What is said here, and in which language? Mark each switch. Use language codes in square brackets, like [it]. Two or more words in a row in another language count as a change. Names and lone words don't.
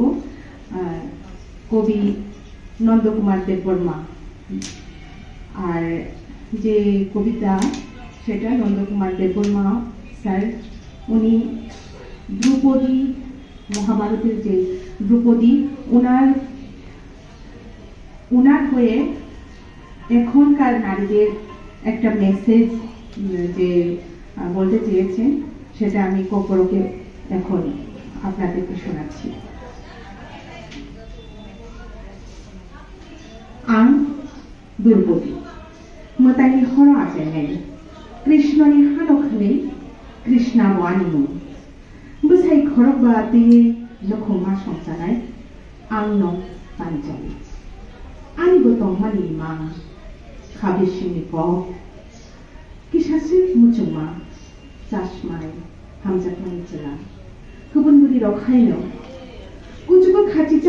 [bn] কবি নন্দকুমার দেববর্মা, আর যে কবিতা সেটা নন্দকুমার দেববর্মা স্যার, উনি দ্রৌপদী, মহাভারতের যে দ্রৌপদী, ওনার হয়ে এখনকার নারীদের একটা মেসেজ যে বলতে চেয়েছেন, সেটা আমি ককবরকে এখন আপনাদেরকে শোনাচ্ছি। [trp] আং দ্রৌপদী মতানি হর আছেন কৃষ্ণনি হানখানে কৃষ্ণা বানিমু বসাই খরক বাতে লখমা সংসারায় আং নং পাঞ্চালি আনি গতম মানি মা খাবিসিনি ক কিসাসি মুচুমা চাশমাই হামজাকমানি চেলা গুবুন বুড়ি রখাইনো কুচুকো খাচিচা